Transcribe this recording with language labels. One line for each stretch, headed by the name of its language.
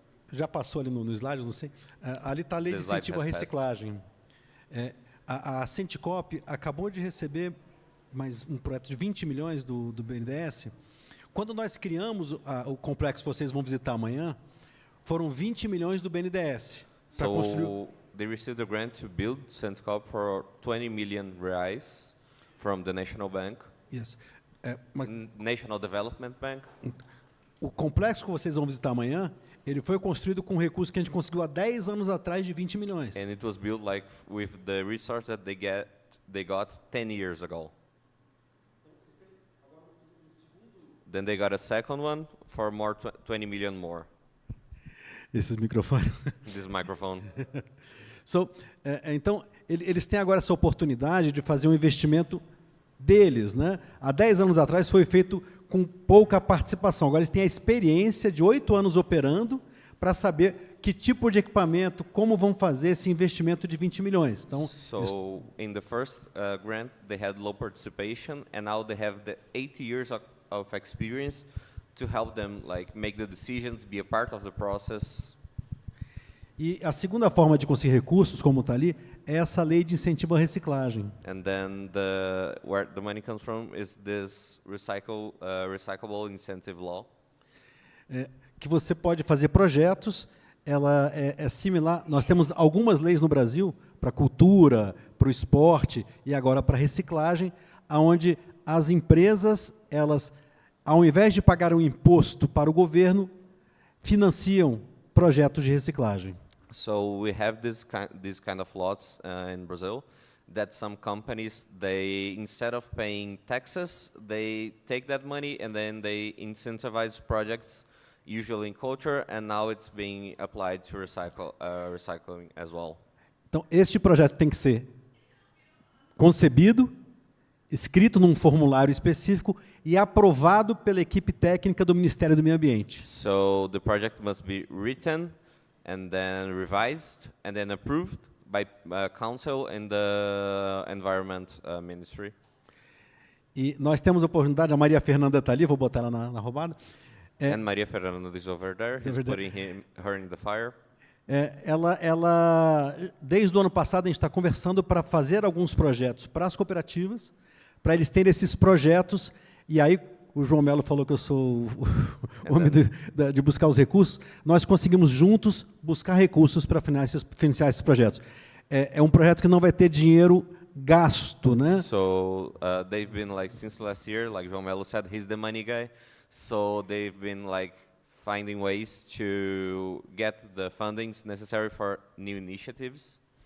Portuguese: Já passou ali no slide, eu não sei. Ali está a lei de incentivo à reciclagem. A Centicop acabou de receber mais um projeto de 20 milhões do BNDES. Quando nós criamos o complexo que vocês vão visitar amanhã, foram 20 milhões do BNDES.
English: So they received a grant to build Centicop for 20 million reais from the National Bank. Yes. National Development Bank.
Portuguese: O complexo que vocês vão visitar amanhã, ele foi construído com recursos que a gente conseguiu há 10 anos atrás de 20 milhões.
English: And it was built like with the resource that they got 10 years ago. Then they got a second one for more 20 million more.
Portuguese: Esses microfones.
English: This microphone.
Portuguese: So, então, eles têm agora essa oportunidade de fazer um investimento deles, né? Há 10 anos atrás foi feito com pouca participação. Agora eles têm a experiência de 8 anos operando para saber que tipo de equipamento, como vão fazer esse investimento de 20 milhões. Então,
English: so in the first grant, they had low participation, and now they have the 8 years of experience to help them like make the decisions, be a part of the process.
Portuguese: E a segunda forma de conseguir recursos, como está ali, é essa lei de incentivo à reciclagem.
English: And then where the money comes from is this recyclable incentive law.
Portuguese: Que você pode fazer projetos, ela é similar. Nós temos algumas leis no Brasil para cultura, para o esporte e agora para reciclagem, aonde as empresas, elas, ao invés de pagar um imposto para o governo, financiam projetos de reciclagem.
English: So we have these kind of laws in Brazil that some companies, instead of paying taxes, they take that money and then they incentivize projects, usually in culture, and now it's being applied to recycling as well.
Portuguese: Então, este projeto tem que ser concebido, escrito num formulário específico e aprovado pela equipe técnica do Ministério do Meio Ambiente.
English: So the project must be written and then revised and then approved by council and the environment ministry.
Portuguese: E nós temos a oportunidade, a Maria Fernanda está ali, vou botar ela na roubada.
English: And Maria Fernanda is over there. He's putting her in the fire.
Portuguese: Ela, desde o ano passado, a gente está conversando para fazer alguns projetos para as cooperativas, para eles terem esses projetos, e aí o João Melo falou que eu sou o homem de buscar os recursos, nós conseguimos juntos buscar recursos para financiar esses projetos. É um projeto que não vai ter dinheiro gasto, né?
English: So they've been like since last year, like João Melo said, he's the money guy. So they've been like finding ways to get the fundings necessary for new initiatives.